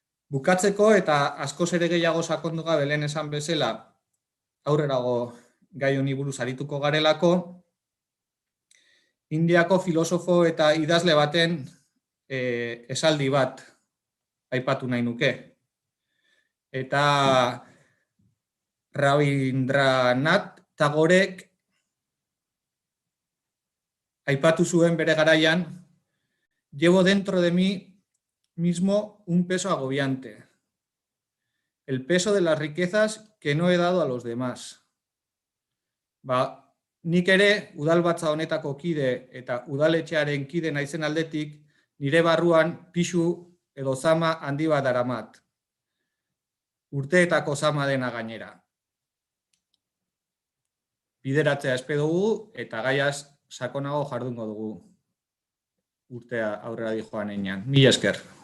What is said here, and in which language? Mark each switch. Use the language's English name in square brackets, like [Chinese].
[Basque] Bukatzeko eta askoz ere gehiago sakondu gabe lehen esan bezala aurrerago gai honi buruz arituko garelako, Indiako filosofo eta idazle baten esaldi bat aipatu nahi nuke. Eta Rabindranath Tagorek aipatu zuen bere garaian, [Spanish] llevo dentro de mí mismo un peso agobiante, el peso de las riquezas que no he dado a los demás. [Basque] Nik ere udalbatza honetako kide eta udaletxearen kide naizen aldetik, nire barruan pixu edo zama handi bat daramat. Urteetako zama dena gainera. Bideratzea espero dugu eta gaiaz sakonago jardungo dugu urtea aurrera dijoan einean. Mila esker.